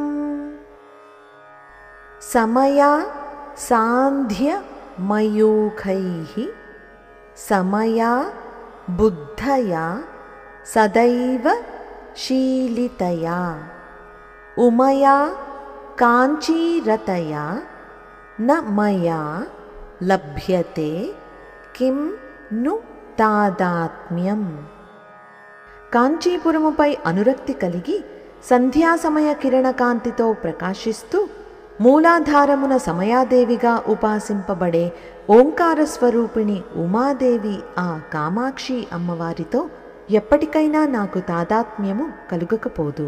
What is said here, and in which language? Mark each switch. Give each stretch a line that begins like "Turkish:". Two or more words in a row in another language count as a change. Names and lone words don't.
Sanskrit: समया सान्ध्यमयूखैः समया बुद्धया सदैव शीलितया उमया काञ्चीरतया न मया लभ्यते किं नु तादात्म्यम्।
Telugu: కాంచీపురముపై అనురక్తి కలిగి సంధ్యాసమయ కిరణకాంతితో ప్రకాశిస్తూ మూలాధారమున సమయాదేవిగా ఉపాసింపబడే ఓంకార స్వరూపిణి ఉమాదేవి ఆ కామాక్షి అమ్మవారితో ఎప్పటికైనా నాకు తాదాత్మ్యము కలుగకపోదు.